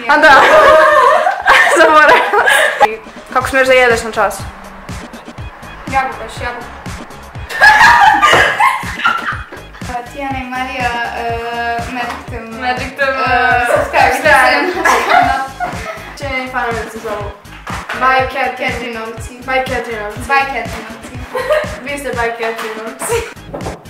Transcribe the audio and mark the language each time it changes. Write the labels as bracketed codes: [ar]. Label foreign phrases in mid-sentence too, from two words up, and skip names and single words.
[sr] A da. Zaboravila. Kako smiješ da jedeš na času? Jabukaš, jabuka. Tijana i Marija, Magic Them, subscribe na naš kanal. Čini fanovi se zovu. By Catrinovci. By Catrinovci. By Catrinovci. Vi ste by Catrinovci.